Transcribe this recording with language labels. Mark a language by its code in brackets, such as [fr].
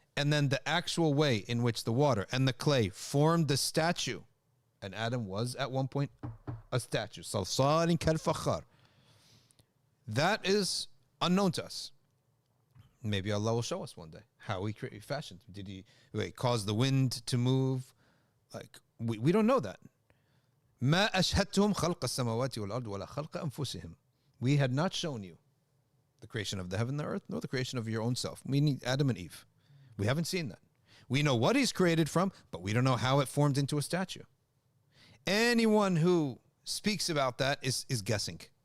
[en] And then the actual way in which the water and the clay formed the statue. And Adam was at one point a statue. Salsalin kal-fakhar. That is unknown to us. Maybe Allah will show us one day how He fashioned. Did He cause the wind to move? Like we don't know that. [ar] ما أشهدتهم خلق السماوات والأرض ولا خلق أنفسهم. [en] We had not shown you the creation of the heaven and the earth, nor the creation of your own self, meaning Adam and Eve. We haven't seen that. We know what He's created from, but we don't know how it formed into a statue. Anyone who speaks about that is guessing.